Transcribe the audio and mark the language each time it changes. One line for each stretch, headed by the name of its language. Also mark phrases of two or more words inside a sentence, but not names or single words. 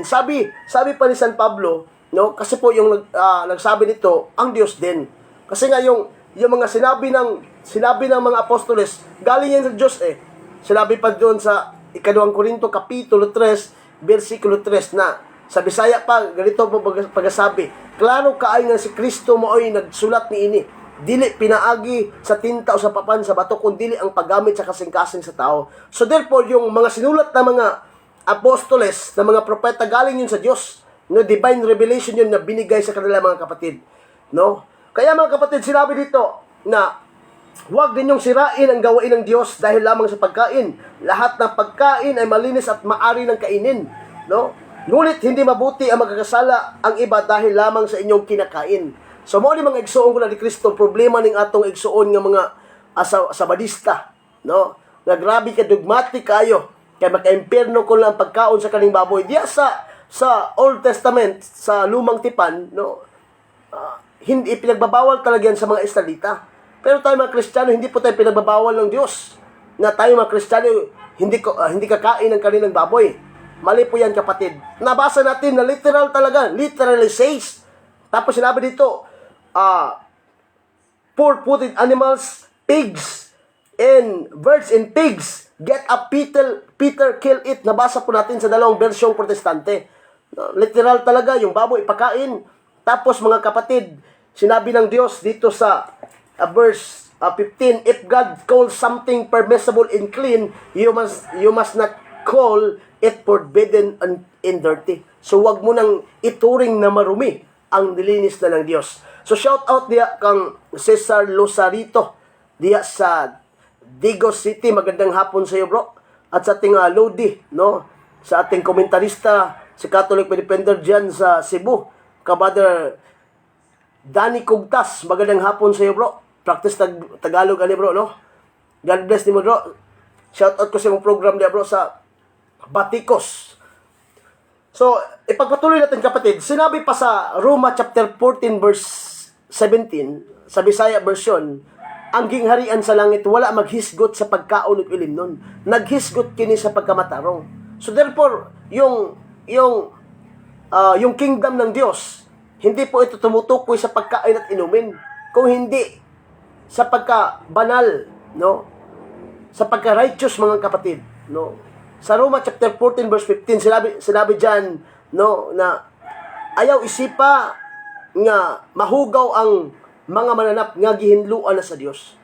Filipino: Sabi pa ni San Pablo, no? Kasi po yung nagsabi nito, ang Diyos din. Kasi nga yung mga sinabi ng mga apostoles, galing yan sa Diyos eh. Sinabi pa doon sa 2 Korinto kapitulo 3, versikulo 3 na sa Bisaya pa, ganito po pagsasabi,
Cebuano: klaro kaay nga si Kristo mo ay nagsulat ni ini. Dili pinaagi sa tinta o sa papan sa bato, kundi ang paggamit sa kasing-kasing sa tao.
English: So therefore,
Filipino: yung mga sinulat na mga apostoles, na mga propeta, galing yun sa Diyos. No, divine revelation yun na binigay sa kanila mga kapatid. No? Kaya mga kapatid, sinabi dito na huwag ninyong sirain ang gawain ng Diyos dahil lamang sa pagkain. Lahat ng pagkain ay malinis at maari ng kainin. No? Ngunit hindi mabuti ang magkakasala ang iba dahil lamang sa inyong kinakain. So,
Cebuano: mo ni mga igsuon ko na ni Kristo, problema ning atong igsuon nga mga sabadista, no? Nga grabe ka dogmatic kayo, kay maka-impierno ko lang pagkaon sa kaning baboy.
Filipino: Diya sa
English: Old Testament,
Filipino: sa Lumang Tipan, no? Hindi pinagbabawal talaga yan sa mga Israelita. Pero tayo mga Kristiyano, hindi po tayo pinagbabawal ng Diyos. Na tayo mga Kristiyano, hindi kakain ng kanilang baboy. Mali po yan, kapatid. Nabasa natin na literal talaga,
English: literally says.
Filipino: Tapos sinabi dito,
English: four-footed animals, pigs, and birds and pigs, get up, Peter kill it.
Filipino: Nabasa po natin sa dalawang versyong protestante. Literal talaga, yung baboy ipakain. Tapos mga kapatid, sinabi ng Diyos dito sa verse 15,
English: if God calls something permissible and clean, you must not call it forbidden and dirty.
Filipino: So wag mo nang ituring na marumi ang nilinis na ng Diyos.
Cebuano: So
English: shout out
Cebuano: diya kang Cesar Losarito diya sa Digos City.
Filipino: Magandang hapon sa iyo, bro. At sa ating Lodi, no? Sa ating komentarista, si Catholic Defender diyan sa Cebu, Kabader Danny Kugtas. Magandang hapon sa iyo, bro. Practice Tagalog ani, bro, no?
Cebuano: God bless ni mo, bro.
English: Shout out
Cebuano: ko sa mong program diya, bro, sa Batikos.
Filipino: So, ipagpatuloy natin, kapatid. Sinabi pa sa Roma chapter 14 verse 17,
Cebuano: sa Bisaya version, ang gingharian sa langit wala maghisgot sa pagkaon ug ilimnon. Naghisgot kini sa pagkamatarong.
English: So therefore,
Filipino: yung kingdom ng Diyos, hindi po ito tumutukoy sa pagkain at inumin. Kung hindi sa pagka-banal, no? Sa pagka-righteous, mga kapatid, no? Sa Roma chapter 14 verse 15, sinabi diyan,
Cebuano: no, na ayaw isipa nga mahugaw ang mga mananap nga gihinluan na sa Dios.